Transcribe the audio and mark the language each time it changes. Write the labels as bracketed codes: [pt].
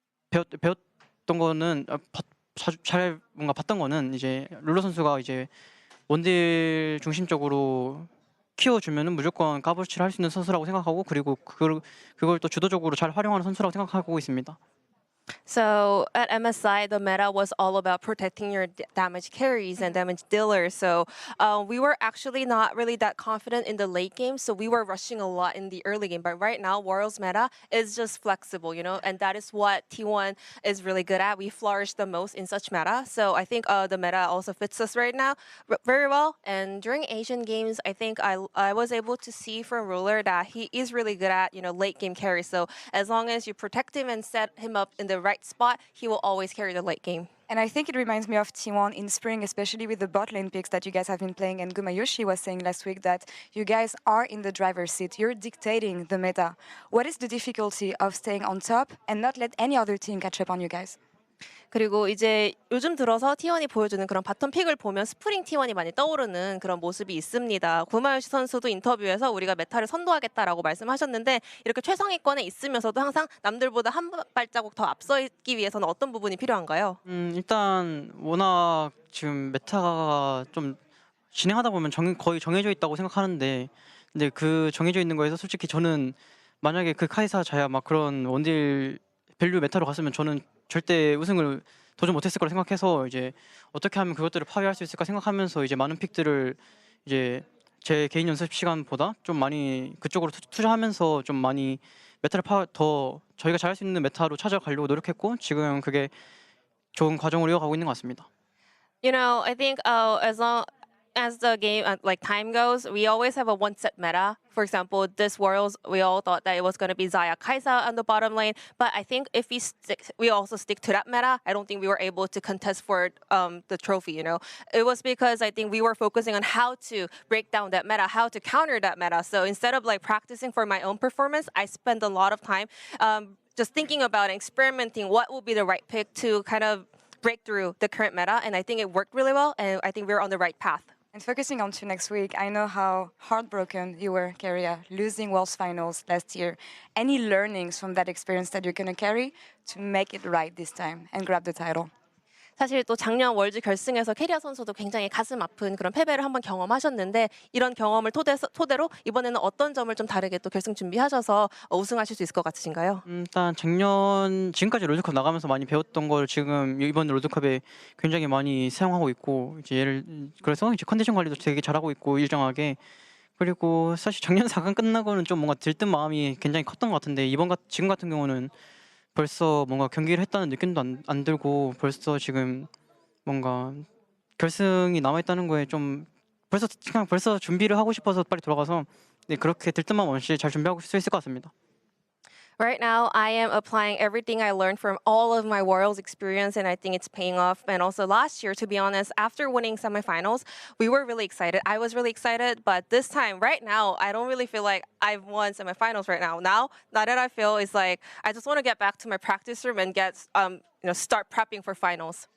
[ko] 배웠던 거는 잘 뭔가 봤던 거는 이제 룰러 선수가 이제 원딜 중심적으로 키워주면은 무조건 값어치를 할 수 있는 선수라고 생각하고, 그리고 그걸 또 주도적으로 잘 활용하는 선수라고 생각하고 있습니다. [en] So at MSI, the meta was all about protecting your damage carries and damage dealers. So we were actually not really that confident in the late game. So we were rushing a lot in the early game. But right now, World's meta is just flexible, you know, and that is what T1 is really good at. We flourish the most in such meta. So I think the meta also fits us right now very well. And during Asian games, I think I was able to see from Ruler that he is really good at, you know, late game carry. So as long as you protect him and set him up in the right spot, he will always carry the late game. And I think it reminds me of T1 in spring, especially with the bot lane picks that you guys have been playing. And Gumayusi was saying last week that you guys are in the driver's seat. You're dictating the meta. What is the difficulty of staying on top and not let any other team catch up on you guys? [ko] 그리고 이제 요즘 들어서 T1이 보여주는 그런 바텀 픽을 보면 스프링 T1이 많이 떠오르는 그런 모습이 있습니다. 구마유시 선수도 인터뷰에서 우리가 메타를 선도하겠다라고 말씀하셨는데, 이렇게 최상위권에 있으면서도 항상 남들보다 한 발자국 더 앞서 있기 위해서는 어떤 부분이 필요한가요? 일단 워낙 지금 메타가 좀 진행하다 보면 거의 정해져 있다고 생각하는데, 근데 그 정해져 있는 거에서 솔직히 저는 만약에 그 카이사 자야 막 그런 원딜 밸류 메타로 갔으면 저는 절대 우승을 도전 못했을 거라 생각해서, 이제 어떻게 하면 그것들을 파괴할 수 있을까 생각하면서 이제 많은 픽들을 이제 제 개인 연습 시간보다 좀 많이 그쪽으로 투자하면서 좀 많이 메타를 더 저희가 잘할 수 있는 메타로 찾아가려고 노력했고, 지금 그게 좋은 과정으로 이어가고 있는 것 같습니다. [en] You know, I think as long as the game like time goes, we always have a one set meta. For example, this Worlds, we all thought that it was going to be Xayah Kai'Sa on the bottom lane, but I think if we also stick to that meta, I don't think we were able to contest for the trophy. You know, it was because I think we were focusing on how to break down that meta, how to counter that meta. So instead of like practicing for my own performance, I spent a lot of time just thinking about and experimenting what will be the right pick to kind of break through the current meta, and I think it worked really well, and I think we're on the right path. And focusing on to next week, I know how heartbroken you were, Keria, losing Worlds Finals last year. Any learnings from that experience that you're going to carry to make it right this time and grab the title? [ko] 사실 또 작년 월드 결승에서 캐리아 선수도 굉장히 가슴 아픈 그런 패배를 한번 경험하셨는데, 이런 경험을 토대로 이번에는 어떤 점을 좀 다르게 또 결승 준비하셔서 우승하실 수 있을 것 같으신가요? 일단 지금까지 롤드컵 나가면서 많이 배웠던 걸 지금 이번 롤드컵에 굉장히 많이 사용하고 있고, 이제 그래서 이제 컨디션 관리도 되게 잘하고 있고 일정하게, 그리고 사실 작년 4강 끝나고는 좀 뭔가 들뜬 마음이 굉장히 컸던 것 같은데 지금 같은 경우는 벌써 뭔가 경기를 했다는 느낌도 안 들고 벌써 지금 뭔가 결승이 남아있다는 거에 좀 벌써 준비를 하고 싶어서 빨리 돌아가서 네, 그렇게 들뜬 마음 없이 잘 준비하고 수 있을 것 같습니다. [en] Right now, I am applying everything I learned from all of my Worlds experience, and I think it's paying off. And also last year, to be honest, after winning semifinals, we were really excited. I was really excited, but this time, right now, I don't really feel like I've won semifinals right now. Now that I feel is like I just want to get back to my practice room and get start prepping for finals.